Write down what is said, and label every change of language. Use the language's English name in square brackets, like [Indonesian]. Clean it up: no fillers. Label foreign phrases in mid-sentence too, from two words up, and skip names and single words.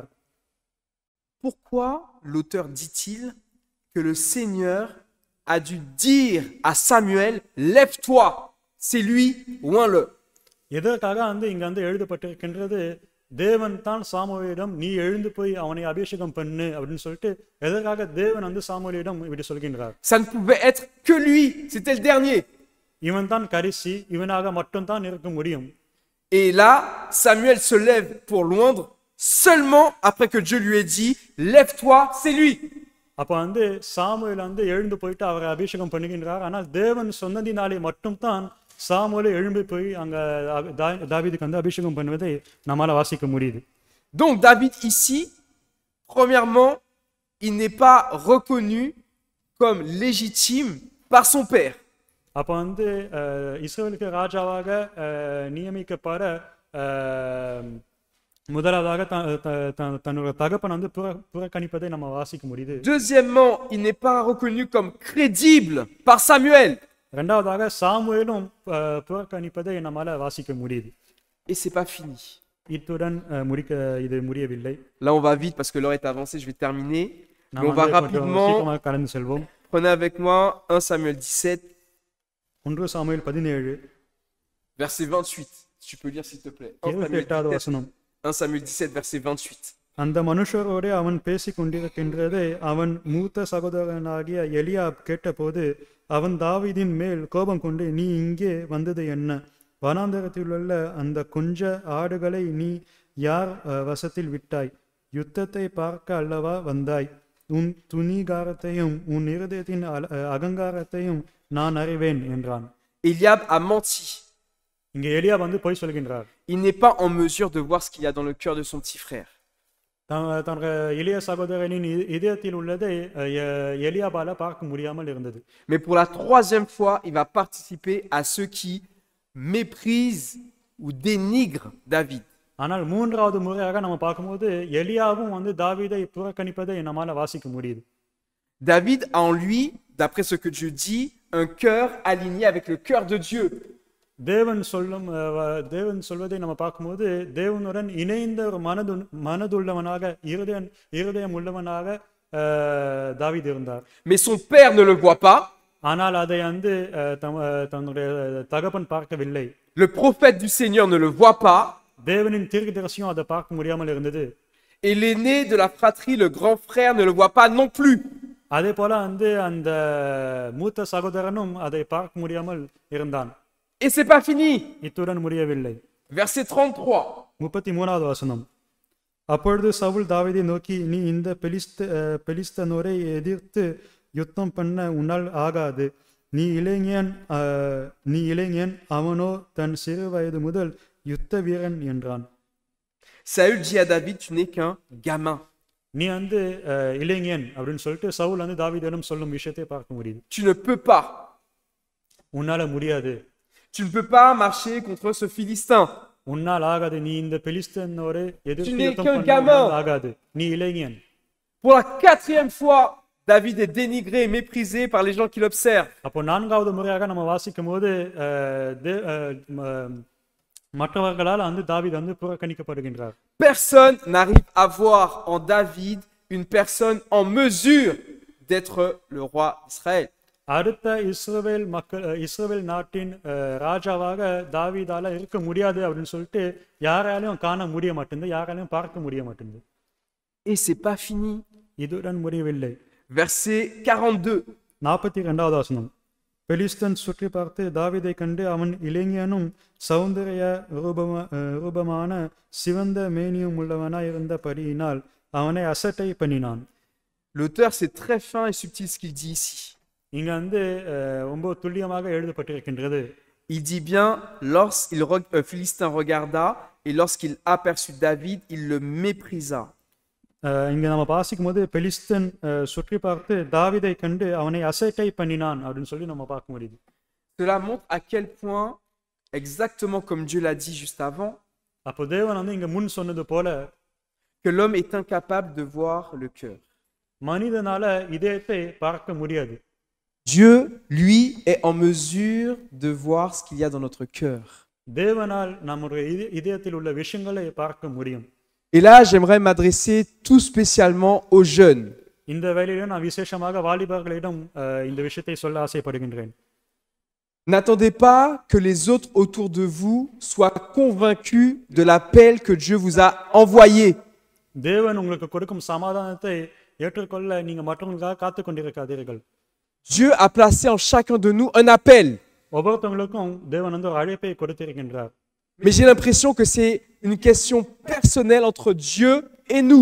[French] Pourquoi l'auteur dit-il que le Seigneur a dû dire à Samuel, lève-toi, c'est lui, oins-le. [Tamil] எதற்காக வந்து இங்க வந்து எழுதப்பட்டிருக்கின்றது, தேவன் தான் சாமுவேலிடம் நீ எழுந்து போய் அவனை அபிஷேகம் பண்ணு அப்படின்னு சொல்லிட்டு எதற்காக தேவன் வந்து சாமுவேலிடம் இப்படி சொல்கின்றார்? [French] Ça ne pouvait être que lui, c'était le dernier. [Tamil] இவன் தான் கடைசி, இவனாக மட்டும் தான் இருக்க முடியும். [French] Et là, Samuel se lève pour l'oindre seulement après que Dieu lui ait dit, lève-toi, c'est lui. [Tamil] அப்ப வந்து சாமுவேல் வந்து எழுந்து போயிட்டு அவரை அபிஷேகம் பண்ணுகின்றார். ஆனால் தேவன் சொன்னதினாலே மட்டும் தான் சாமுவேல் எழும்பி போய் அங்க தாவீதுக்கு வந்து அபிஷேகம் பண்ணுவதை நம்மால வாசிக்க முடியுது. [French] Donc David ici, premièrement, il n'est pas reconnu comme légitime par son père. [Tamil] அப்ப வந்து இஸ்ரவேலுக்கு ராஜாவாக நியமிக்கப்பட முதலாவதாக தன்னோட தகப்பன் வந்து புறக்கணிப்பதை நம்ம வாசிக்க முடியுது. [French] Deuxièmement, il n'est pas reconnu comme crédible par Samuel. [Tamil] இரண்டாவதாக சாமுவேலும் புறக்கணிப்பதை நம்மால வாசிக்க முடியுது. [French] Et c'est pas fini. [Tamil] இத்துடன் இது முடியவில்லை. [French] Là on va vite parce que l'heure est avancée, je vais terminer. Mais on va rapidement. [Tamil] கடந்து செல்வோம். [French] Prenez avec moi 1 Samuel 17. [Tamil] 1 சாமுவேல் 17 [French] verset 28. Si tu peux lire s'il te plaît. [Tamil] 28வது வசனம். [French] 1 Samuel 17 verset 28. [Tamil] அந்த மனுஷரோடு அவன் பேசிக் கொண்டிருக்கின்றதை அவன் மூத்த சகோதரனாகிய எலியாப் கேட்டபோது அவன் தாவீதின் மேல் கோபம் கொண்டு, நீ இங்கே வந்தது என்ன? வனாந்தரத்திலுள்ள அந்த கொஞ்ச ஆடுகளை நீ யார் வசத்தில் விட்டாய்? யுத்தத்தை பார்க்க அல்லவா வந்தாய்? உன் துணிகாரத்தையும் உன் இருதயத்தின் அகங்காரத்தையும் நான் அறிவேன் என்றான். [French] Eliab a menti. [Tamil] இங்கே எலியாப் வந்து பொய் சொல்கின்றார். [French] Il n'est pas en mesure de voir ce qu'il y a dans le cœur de son petit frère. [Tamil] தன்னுடைய இளைய சகோதரனின் இதயத்தில் உள்ளதை எலியாபால பார்க்க முடியாமல் இருந்தது. [French] Mais pour la troisième fois, il va participer à ceux qui méprisent ou dénigrent David. [Tamil] ஆனால் மூன்றாவது முறையாக நம்ம பார்க்கும்போது எலியாவும் வந்து தாவீதை புறக்கணிப்பதை நம்மால வாசிக்க முடியுது. [French] David a en lui, d'après ce que Dieu dit, un cœur aligné avec le cœur de Dieu. [Tamil] தேவன் சொல்வதை நம்ம பார்க்கும்போது தேவனுடன் இணைந்த ஒரு மனதுள்ளவனாக இருதயம் உள்ளவனாக தாவீது இருந்தார். [French] Mais son père ne le voit pas. [Tamil] ஆனால் அதை வந்து தன்னுடைய தகப்பன் பார்க்கவில்லை. [French] Le prophète du Seigneur ne le voit pas. [Tamil] தேவனின் தீர்க்கதரிசியும் அதை பார்க்க முடியாமல் இருந்தது. [French] Et l'aîné de la fratrie, le grand frère, ne le voit pas non plus. [Tamil] அதே போல வந்து அந்த மூத்த சகோதரனும் அதை பார்க்க முடியாமல் இருந்தான். [French] Et c'est pas fini. [Tamil] இத்துடன் முடியவில்லை. [French] Verset 33. [Tamil] 33வது வசனம். அப்பொழுது சவுல் தாவீதை நோக்கி, நீ இந்த பெலிஸ்தனோரை எதிர்த்து யுத்தம் பண்ண உன்னால் ஆகாது. நீ இளைஞன், அவனோ தன் சிறு வயது முதல் யுத்த வீரன் என்றான். [French] Saül dit à David, tu n'es qu'un gamin. [Tamil] நீ வந்து இளைஞன் அப்படின்னு சொல்லிட்டு சவுல் வந்து தாவீதிடம் சொல்லும் விஷயத்தை பார்க்க முடியுது. [French] Tu ne peux pas. [Tamil] உன்னால முடியாது. [French] Tu ne peux pas marcher contre ce Philistin. [Tamil] உன்னால் ஆகாது. நீ இந்த பெலிஸ்தனோரை எதிர்த்து [French] Tu n'es [Tamil] யுத்தம் [French] qu'un [Tamil] பண்ண [French] gamin. [Tamil] ஆகாது. நீ இளைஞன். [French] Pour la 4e fois, David est dénigré et méprisé par les gens qui l'observent. [Tamil] அப்போ 4வது முறையாக நம்ம வாசிக்கும் போது மற்றவர்களால் வந்து தாவீது வந்து புறக்கணிக்கப்படுகின்றார். [French] Personne n'arrive à voir en David une personne en mesure d'être le roi d'Israël. [Tamil] அடுத்த இஸ்ரவேல் நாட்டின் ராஜாவாக தாவீதால இருக்க முடியாது அப்படின்னு சொல்லிட்டு யாராலையும் காண முடிய மாட்டேங்குது, யாராலையும் பார்க்க முடிய மாட்டேங்குது. [French] Et c'est pas fini. [Tamil] இதுடன் முடியவில்லை. [French] Verset 42. [Tamil] 42வது வசனம். பெலிஸ்தன் சுற்றி பார்த்து தாவீதை கண்டு, அவன் இளைஞனும் சௌந்தரிய ரூபமான சிவந்த மேனியும் உள்ளவனாய் இருந்தபடியினால் அவனை அசட்டை பண்ணினான். [French] L'auteur, c'est très fin et subtil ce qu'il dit ici. [Tamil] இங்க வந்து ரொம்ப துல்லியமாக எழுதப்பட்டிருக்கின்றது. [French] Il dit bien, lorsqu'il Philistin regarda et lorsqu'il aperçut David, il le méprisa. [Tamil] இங்க நம்ம வாசிக்கும் போது பெலிஸ்தன் சுற்றி பார்த்து தாவீதை கண்டு அவனை அசட்டை பண்ணினான் அப்படின்னு சொல்லி நம்ம பார்க்க முடியுது. [French] Cela montre à quel point, exactement comme Dieu l'a dit juste avant, [Tamil] அப்போ தேவன் வந்து இங்க முன் சொன்னது போல [French] que l'homme est incapable de voir le cœur. [Tamil] மனிதனால இதயத்தை பார்க்க முடியாது. [French] Dieu, lui, est en mesure de voir ce qu'il y a dans notre cœur. [Tamil] தேவனால் நம்முடைய இதயத்தில் உள்ள விஷயங்களை பார்க்க முடியும். [French] Et là, j'aimerais m'adresser tout spécialement aux jeunes. [Tamil] இந்த வேளையில நான் விசேஷமாக வாலிபர்களிடம் இந்த விஷயத்தை சொல்ல ஆசைப்படுகின்றேன். [French] N'attendez pas que les autres autour de vous soient convaincus de l'appel que Dieu vous a envoyé. [Tamil] தேவன் உங்களுக்கு கொடுக்கும் சமாதானத்தை ஏற்றுக்கொள்ள நீங்க மற்றவங்களுக்காக காத்து கொண்டிருக்காதீர்கள். [French] Dieu a placé en chacun de nous un appel. [Tamil] ஒவ்வொருத்தவங்களுக்கும் தேவன் வந்து ஒரு அழைப்பை கொடுத்திருக்கின்றார். [French] Mais j'ai l'impression que c'est une question personnelle entre Dieu et nous.